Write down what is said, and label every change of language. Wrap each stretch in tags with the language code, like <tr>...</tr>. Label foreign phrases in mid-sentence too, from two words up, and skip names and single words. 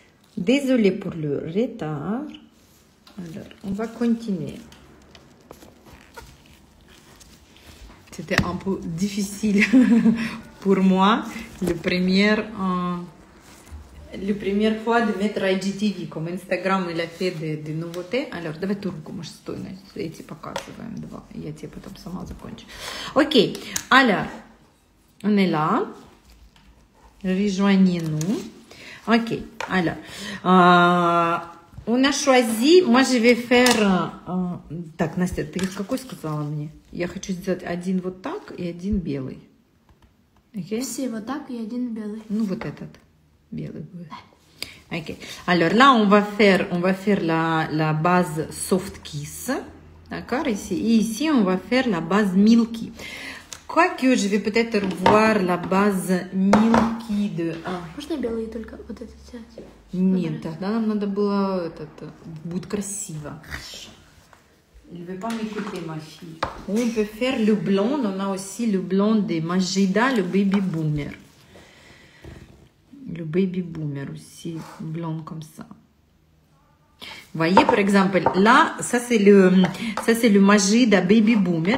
<fr>Désolée pour le retard. Alors, on va continuer. C'était un peu difficile pour moi, la première fois de mettre IGTV, comme Instagram il a fait des nouveautés. Alors,</fr> <ru>давай турку, может, стой, эти показываем два, я тебе потом сама закончу.</ru> <fr>Ok, alors, on est là. Rejoignez-nous. Ok, alors, on a choisi, moi je vais faire,</fr> <ru>так, Настя, ты какой сказала мне? Я хочу сделать один вот так и один белый. Okay? Все вот так и один белый. Ну, вот этот белый будет.</ru> <fr>Ok, alors là, on va faire la base Soft Kiss, d'accord, ici. Et ici, on va faire la base Milky. Quoique, je vais peut-être voir la base Milky de...</fr> <ru>Можно белый только вот этот взять? Нет, тогда нам надо было... будет красиво.</ru> <fr>Il ne veut pas m'écouter, ma fille. On peut faire le blond. On a aussi le blond de Majida, le Baby Boomer. Le Baby Boomer aussi, blond comme ça. Vous voyez, par exemple, là, ça c'est le Majida Baby Boomer.</fr>